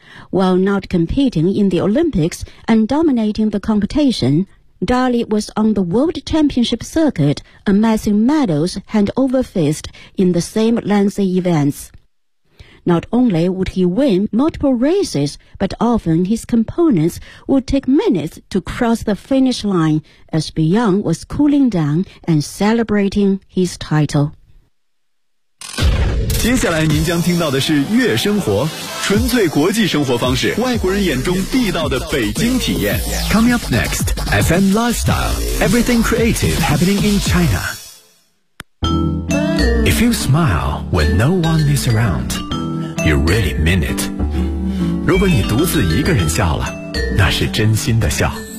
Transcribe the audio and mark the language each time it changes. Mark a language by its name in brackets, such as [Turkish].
[English] While not competing in the Olympics and dominating the competition, Dahlie was on the World Championship circuit, amassing medals hand over fist in the same lengthy events. Not only would he win multiple races, but often his components would take minutes to cross the finish line as Bjorn was cooling down and celebrating his title. [Chinese] 接下来您将听到的是悦生活，纯粹国际生活方式，外国人眼中地道的北京体验。 [English] Coming up next, FM Lifestyle, everything creative happening in China. If you smile when no one is around, you really mean it. [Chinese] 如果你独自一个人笑了，那是真心的笑。